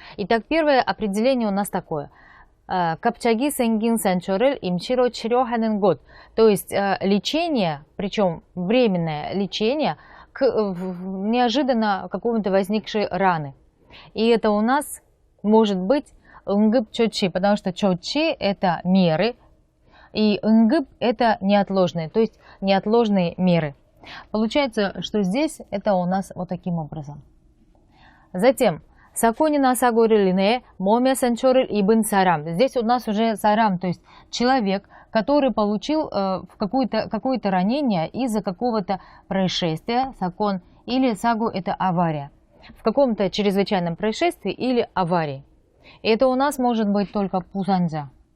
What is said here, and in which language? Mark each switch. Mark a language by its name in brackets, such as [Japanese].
[Russian] Итак, первое определение у нас такое. [Korean] 갑자기 생긴 상처를 임시로 치료하는 곳. [Russian] То есть лечение, причем временное лечение, к неожиданно какому-то возникшей раны. И это у нас может быть 응급처치, потому что 처치 – это меры, и 응급 – это неотложные, то есть неотложные меры. Получается, что здесь это у нас вот таким образом. [Korean] Затем, 사건이나 사고를 인해 몸에 상처를 입은 사람. [Russian] Здесь у нас уже 사람, то есть человек, который получил какое-то ранение из-за какого-то происшествия, 사건, или сагу – это авария. В каком-то чрезвычайном происшествии или аварии. Это у нас может быть только 부상자.